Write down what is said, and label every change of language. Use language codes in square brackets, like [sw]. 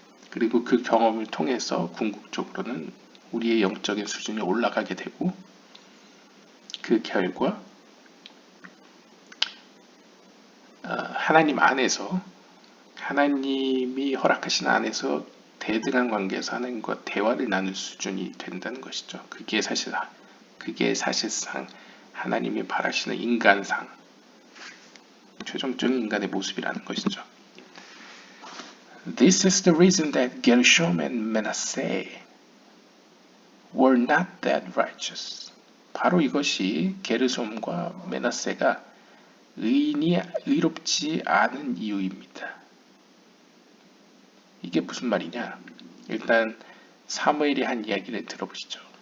[ko] 그리고 그 경험을 통해서 궁극적으로는 우리의 영적인 수준이 올라가게 되고 그 결과 하나님 안에서 하나님이 허락하신 안에서 대등한 관계에서 하나님과 대화를 나눌 수준이 된다는 것이죠. 그게 사실상 하나님이 바라시는 인간상, 최종적인 인간의 모습이라는 것이죠. [en] This is the reason that Gershom and Manasseh were not that righteous. [ko] 바로 이것이 게르솜과 메나세가 의롭지 않은 이유입니다. 이게 무슨 말이냐? 일단 사무엘이 한 이야기를 들어보시죠.